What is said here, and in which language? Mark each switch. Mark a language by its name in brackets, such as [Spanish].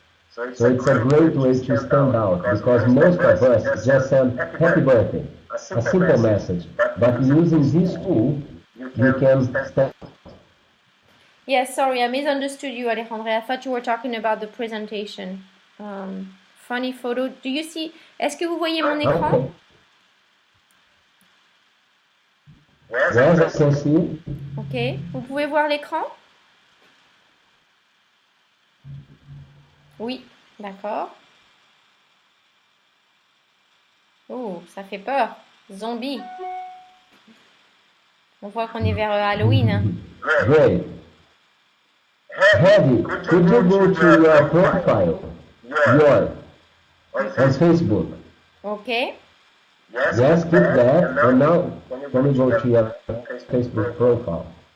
[English] So it's a great way to stand out because most of us just send happy birthday, a simple message. But using this tool, you can stand out. Yes, sorry, I misunderstood you, Alejandro. I thought you were talking about the presentation. Funny photo. Do you see? [French] Est-ce que vous voyez mon écran? [English] Okay. Yes, I can see. Ok. [French] Vous pouvez voir l'écran? Oui, d'accord. Oh, ça fait peur. Zombie. On voit qu'on est vers Halloween. [English] Great. Heidi, could you go to your profile? your on Facebook. Okay. Yes, keep that. And now, when you go to your Facebook profile.